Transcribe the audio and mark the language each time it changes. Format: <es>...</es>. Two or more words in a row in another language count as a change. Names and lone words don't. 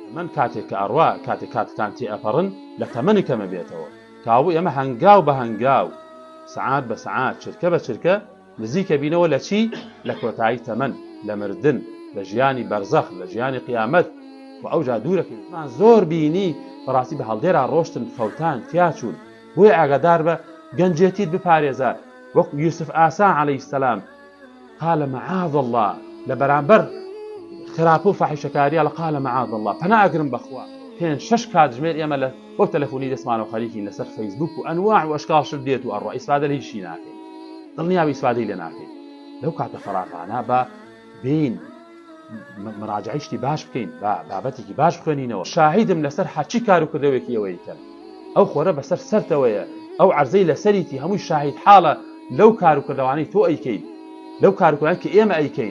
<ckb>من کاتێک کە ئەڕوا کاتێک کاتتان تێ ئەپەڕن لە تەمەنی کەمە بێتەوە کابوو ئێمە هەنگاو بە هەنگاو سعات بە سعات چرکە بە چرکە نزیکە بینەوە لە چی؟ لە کۆتایی تەمەن، لە مردن، لە ژیانی بەرزەخ، لە ژیانی قیامەت و ئەوجا دوورەکەمان زۆر بینی بەڕاستی بە هەڵدێرا ڕۆشتن فەوتان تیاچوون بۆی ئاگادار بە گەنجێتیت بپارێزە وەکو یوسف ئاسا</ckb> <ar>عەلەیهی سەلام قال معاذ الله</ar> <ckb>لە بەرامبەر خراپە و فاحیشەکاریە لە</ckb> <ar>قال معاذ الله</ar> <ckb>پەنا ئەگرم بەخوا. پێنج شەش کاتژمێر ئێمە لە بۆ تەلەفۆنی دەستمانەوە خەریکین لەسەر فەیسبوک و ئەنواع و ئەشکال شت دێت و ئەڕوا ئیسفادە لە هیچی ناکەین، دڵنیابی ئیسفادەی لێ ناکەین. لەو کاتە فەراغانە بە بین مراجعی شتی باش بکەین، بابەتێکی باش بخوێنینەوە، شاهیدم لەسەر هەرچی کار و کردەوەیەکی ئەوەیکەن، ئەو خۆرە بەسەر سەرتەوەیە، ئەو عەرزەی لەسەریتی هەمووی شاهید حاڵە لەو کار و کردەوانەی تۆ ئەیکەین، لەو کار و کردەوانەی کە ئێمە ئەیکەین.</ckb>